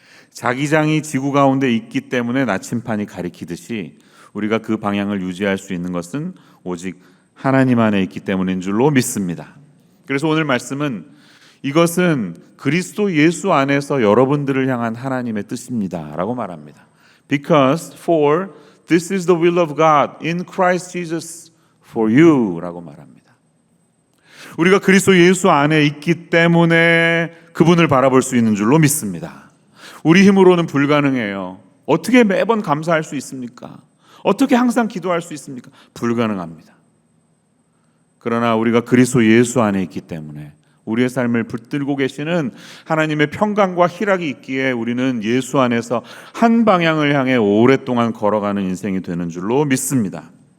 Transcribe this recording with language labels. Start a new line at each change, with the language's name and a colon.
Korean: 자기장이 지구 가운데 있기 때문에 나침판이 가리키듯이 우리가 그 방향을 유지할 수 있는 것은 오직 하나님 안에 있기 때문인 줄로 믿습니다. 그래서 오늘 말씀은 이것은 그리스도 예수 안에서 여러분들을 향한 하나님의 뜻입니다 라고 말합니다.
English: Because for this is the will of God in Christ Jesus for you
Korean: 라고 말합니다. 우리가 그리스도 예수 안에 있기 때문에 그분을 바라볼 수 있는 줄로 믿습니다. 우리 힘으로는 불가능해요. 어떻게 매번 감사할 수 있습니까? 어떻게 항상 기도할 수 있습니까? 불가능합니다. 그러나 우리가 그리스도 예수 안에 있기 때문에 우리의 삶을 붙들고 계시는 하나님의 평강과 희락이 있기에 우리는 예수 안에서 한 방향을 향해 오랫동안 걸어가는 인생이 되는 줄로 믿습니다.